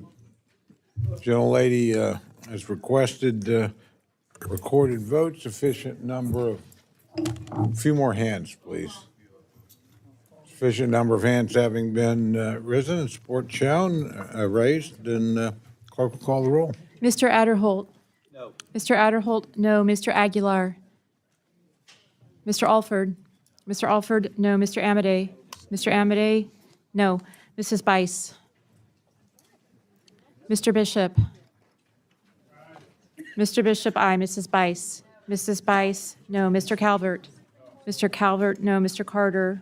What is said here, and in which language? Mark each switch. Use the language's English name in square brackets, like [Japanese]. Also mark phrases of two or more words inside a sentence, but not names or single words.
[English] Gentlelady has requested recorded vote, sufficient number of, a few more hands, please. Sufficient number of hands having been risen and support shown, raised, and clerk will call the roll. Mr. Adderholt? No. Mr. Adderholt, no. Mr. Aguilar? Mr. Alford? Mr. Alford, no. Mr. Amade? Mr. Amade, no. Mrs. Bice? Mr. Bishop? Mr. Bishop, aye. Mrs. Bice? Mrs. Bice, no. Mr. Calvert? Mr. Calvert, no. Mr. Carter?